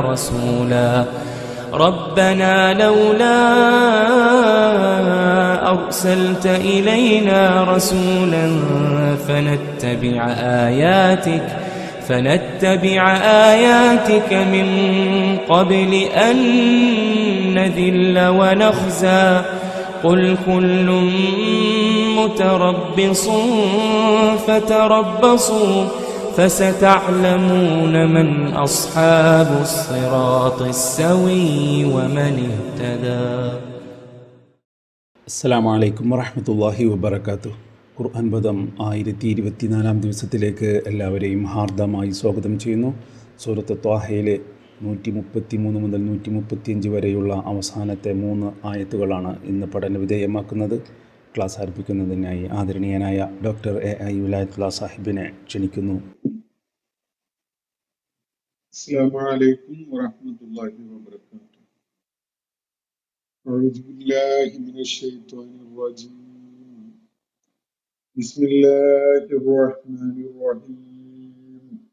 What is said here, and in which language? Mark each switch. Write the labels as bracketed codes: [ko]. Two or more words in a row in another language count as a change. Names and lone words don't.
[ar] رسولا فنتبع آياتك من قبل أن نذل ونخزى قل كل متربص فتربصوا فستعلمون من أصحاب الصراط السوي ومن اهتدى. السلام عليكم ورحمة الله وبركاته. [ml] ഖുർആൻ പദം 1024 ദിവസത്തിലേക്ക് എല്ലാവരെയും ഹാർദമായി സ്വാഗതം ചെയ്യുന്നു. സൂറത്ത് ത്വാഹയിലെ 133 മുതൽ 135 വരെയുള്ള അവസാനത്തെ 3 ആയത്തുകളാണ് ഇന്ന് പഠന വിധേയമാക്കുന്നത്. ക്ലാസ് ആരംഭിക്കുന്നതിനായി ആദരണീയനായ ഡോക്ടർ എ.ഐ. വിലായത്തുള്ള സാഹിബിനെ ക്ഷണിക്കുന്നു. [ar] السلام عليكم ورحمة الله وبركاته. أعوذ بالله من الشيطان الرجيم. بسم الله الرحمن الرحيم.